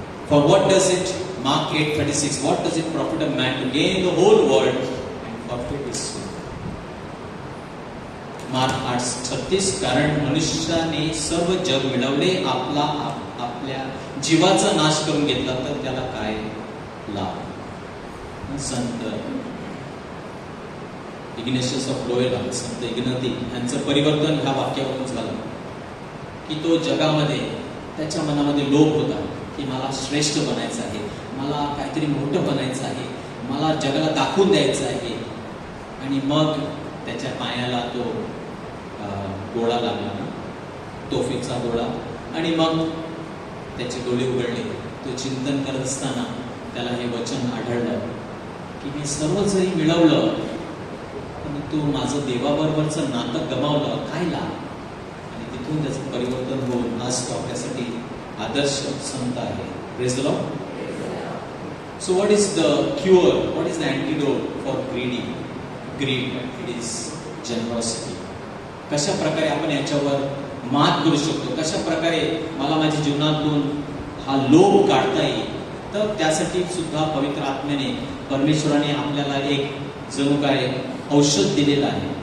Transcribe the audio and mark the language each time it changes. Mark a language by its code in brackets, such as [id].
[en] For what does it, Mark 8:36, what does it profit a man to gain the whole world and forfeit his soul? [mr] Mark 8:36, कारण मनुष्याने सर्व जग मिळवले, आपल्या जीवाचा नाश करून घेतला तर त्याला काय लाभ. संत इग्नेशियस ऑफ लोयोला, संत इग्नाती यांचं परिवर्तन ह्या वाक्यावरून झालं की तो जगामध्ये त्याच्या मनामध्ये लोभ होता की मला श्रेष्ठ बनायचं आहे, मला काहीतरी मोठं बनायचं आहे, मला जगाला दाखवून द्यायचं आहे. आणि मग त्याच्या पायाला तो गोळा लागला ना, तोफीचा गोळा. आणि मग त्याचे डोळे उघडले. तो चिंतन करत असताना त्याला हे वचन आढळलं की मी सर्व जरी मिळवलं पण तू माझं देवाबरोबरचं नातं गमावलं, काय लाभ. आणि तिथून त्याचं परिवर्तन होऊन आज तो आपल्यासाठी आदर्श संत आहे. [en] Praise the lord. So what is the cure? What is the antidote for greed? It is generosity. [mr] कशा प्रकारे आपण याच्यावर मात करू शकतो, कशा प्रकारे मला माझ्या जीवनातून हा लोभ काढता येईल, तर त्यासाठी सुद्धा पवित्र आत्म्याने, परमेश्वराने आपल्याला एक जणू काय औषध दिलेलं आहे.